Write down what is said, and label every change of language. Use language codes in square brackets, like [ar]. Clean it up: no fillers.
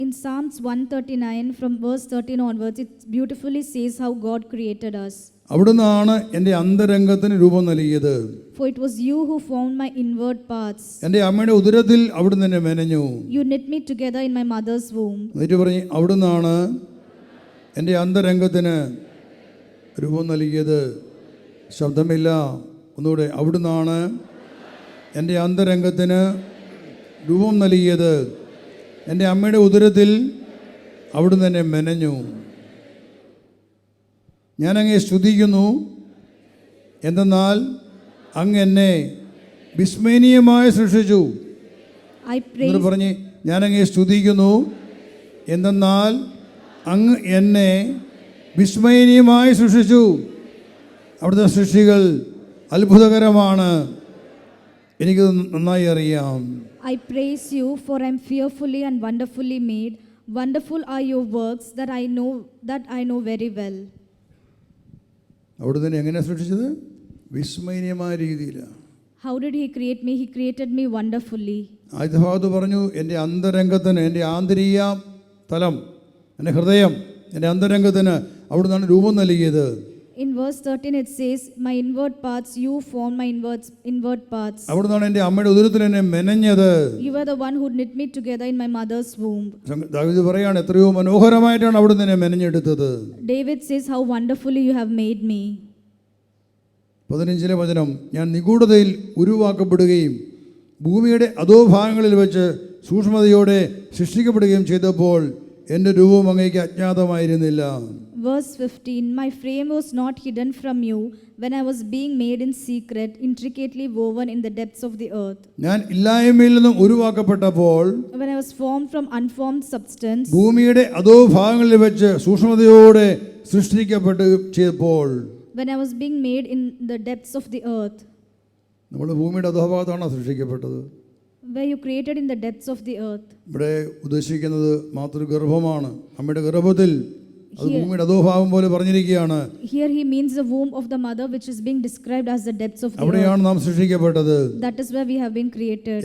[en] In Psalms 139 from verse 13 onwards, it beautifully says how God created us. [ml] അവിടുന്നാണ് എൻ്റെ അന്തരംഗത്തിന് രൂപം നൽകിയത്. [en] For it was you who formed my inward parts. [ml] എൻ്റെ അമ്മയുടെ ഉദരത്തിൽ അവിടുന്ന് എന്നെ മെനഞ്ഞു. [en] You knit me together in my mother's womb. [ml] എന്നിട്ട് പറഞ്ഞു, അവിടുന്നാണ് എൻ്റെ അന്തരംഗത്തിന് രൂപം നൽകിയത്. ശബ്ദമില്ല, ഒന്നുകൂടെ. അവിടുന്നാണ് എൻ്റെ അന്തരംഗത്തിന് രൂപം നൽകിയത്. എൻ്റെ അമ്മയുടെ ഉദരത്തിൽ അവിടുന്ന് എന്നെ മെനഞ്ഞു. ഞാൻ അങ്ങയെ സ്തുതിക്കുന്നു, എന്തെന്നാൽ അങ്ങ് എന്നെ വിസ്മയനീയമായി സൃഷ്ടിച്ചു. എന്നിട്ട് പറഞ്ഞ്, ഞാൻ അങ്ങയെ സ്തുതിക്കുന്നു, എന്തെന്നാൽ അങ്ങ് എന്നെ വിസ്മയനീയമായി സൃഷ്ടിച്ചു. അവിടുത്തെ സൃഷ്ടികൾ അത്ഭുതകരമാണ്, എനിക്ക് നന്നായി അറിയാം. [en] I praise you, for I am fearfully and wonderfully made. Wonderful are your works that I know very well. [ml] അവിടുന്ന് എങ്ങനെയാണ് സൃഷ്ടിച്ചത്? വിസ്മയനീയമായ രീതിയിലാണ്. [en] How did He create me? He created me wonderfully. [ml] ആദ്യ ഭാഗത്ത് പറഞ്ഞു, എൻ്റെ അന്തരംഗത്തിന്, എൻ്റെ ആന്തരിക തലം, എൻ്റെ ഹൃദയം, എൻ്റെ അന്തരംഗത്തിന് അവിടുന്നാണ് രൂപം നൽകിയത്. [en] In verse 13 it says, my inward parts you formed my inward parts. [ml] അവിടുന്നാണ് എൻ്റെ അമ്മയുടെ ഉദരത്തിൽ എന്നെ മെനഞ്ഞത്. [en] You were the one who knit me together in my mother's womb. [ml] ദാവീദ് പറയാണ് എത്രയോ മനോഹരമായിട്ടാണ് അവിടുന്ന് എന്നെ മെനഞ്ഞെടുത്തത്. [en] David says, how wonderfully you have made me. [ml] 15 വചനം, ഞാൻ നിഗൂഢതയിൽ ഉരുവാക്കപ്പെടുകയും ഭൂമിയുടെ അധോഭാഗങ്ങളിൽ വെച്ച് സൂക്ഷ്മതയോടെ സൃഷ്ടിക്കപ്പെടുകയും ചെയ്തപ്പോൾ എൻ്റെ രൂപം അങ്ങേക്ക് അജ്ഞാതമായിരുന്നില്ല. [en] Verse 15, my frame was not hidden from you when I was being made in secret, intricately woven in the depths of the earth. [ml] ഞാൻ ഇല്ലായ്മയിൽ നിന്നും ഉരുവാക്കപ്പെട്ടപ്പോൾ [en] When I was formed from unformed substance, [ml] ഭൂമിയുടെ അധോഭാഗങ്ങളിൽ വെച്ച് സൂക്ഷ്മതയോടെ സൃഷ്ടിക്കപ്പെട്ട് ചെയ്തപ്പോൾ, [en] when I was being made in the depths of the earth. [ml] നമ്മൾ ഭൂമിയുടെ അധോഭാഗത്താണ് സൃഷ്ടിക്കപ്പെട്ടത്. [en] Where you created in the depths of the earth. [ml] ഇവിടെ ഉദ്ദേശിക്കുന്നത് മാതൃഗർഭമാണ്. അമ്മയുടെ ഗർഭത്തിൽ അത് ഭൂമിയുടെ അധോഭാഗം പോലെ പറഞ്ഞിരിക്കുകയാണ്. [en] Here he means the womb of the mother, which is being described as the depths of the [ml] അവിടെയാണ് [en] earth. [ml] നാം സൃഷ്ടിക്കപ്പെട്ടത്. [en] That is where we have been created.